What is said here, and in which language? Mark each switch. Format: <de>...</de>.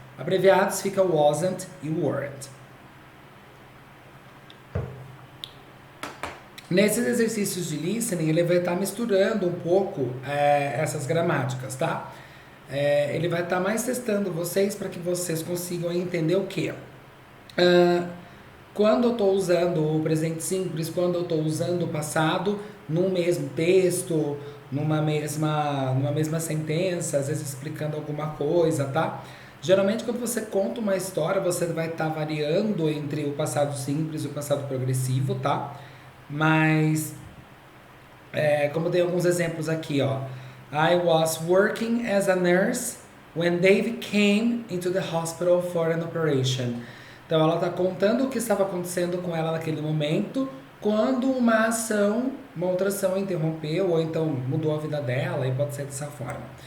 <pt>Abreviados fica wasn't e weren't. Nesses exercícios de listening, ele vai estar misturando um pouco essas gramáticas, tá? Ele vai estar mais testando vocês para que vocês consigam entender o quê? Quando eu estou usando o presente simples, quando eu estou usando o passado num mesmo texto, numa mesma sentença, às vezes explicando alguma coisa, tá? Geralmente, quando você conta uma história, você vai estar variando entre o passado simples e o passado progressivo, tá? Mas, como eu dei alguns exemplos aqui, ó.</pt> <en>I was working as a nurse when Dave came into the hospital for an operation.</en> <pt>Então, ela está contando o que estava acontecendo com ela naquele momento, quando uma outra ação interrompeu, ou então mudou a vida dela, e pode ser dessa forma.</pt>